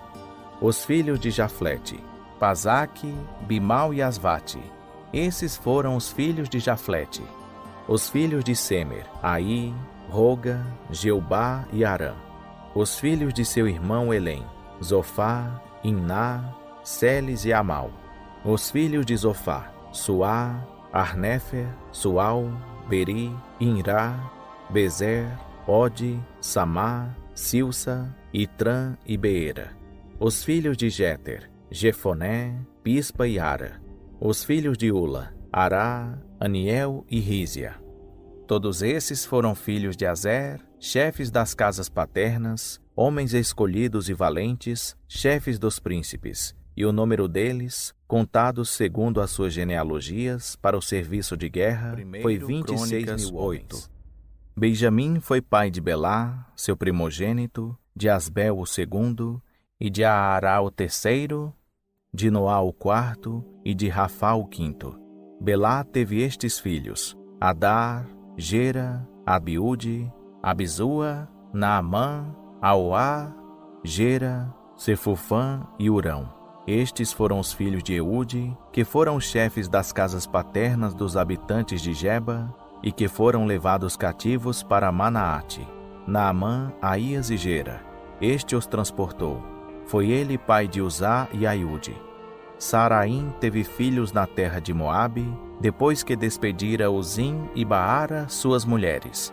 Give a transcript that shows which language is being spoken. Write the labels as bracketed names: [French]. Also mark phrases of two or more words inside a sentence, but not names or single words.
[Portuguese] Os filhos de Jaflete, Pazaque, Bimal e Asvate. Esses foram os filhos de Jaflete. Os filhos de Semer, Aí, Roga, Jeubá e Arã. Os filhos de seu irmão Elém, Zofá, Iná, Seles e Amal. Os filhos de Zofá, Suá, Arnéfer, Sual, Beri, Inrá, Bezer, Ode, Samá, Silsa, Itrã e Beera. Os filhos de Jéter, Jefoné, Pispa e Ara. Os filhos de Ula, Ará, Aniel e Rízia. Todos esses foram filhos de Azer, chefes das casas paternas, homens escolhidos e valentes, chefes dos príncipes, e o número deles, contados segundo as suas genealogias para o serviço de guerra, foi 26.000 homens. Benjamim foi pai de Belá, seu primogênito, de Asbel o segundo, e de Aará o terceiro, de Noá o quarto, e de Rafá o quinto. Belá teve estes filhos, Adar, Gera, Abiúde, Abizua, Naamã, Aoá, Gera, Sefufã e Urão. Estes foram os filhos de Eude, que foram os chefes das casas paternas dos habitantes de Geba, e que foram levados cativos para Manaate. Naamã, Aías e Gera. Este os transportou. Foi ele pai de Uzá e Aiúde. Saraim teve filhos na terra de Moabe, depois que despedira Uzim e Baara, suas mulheres.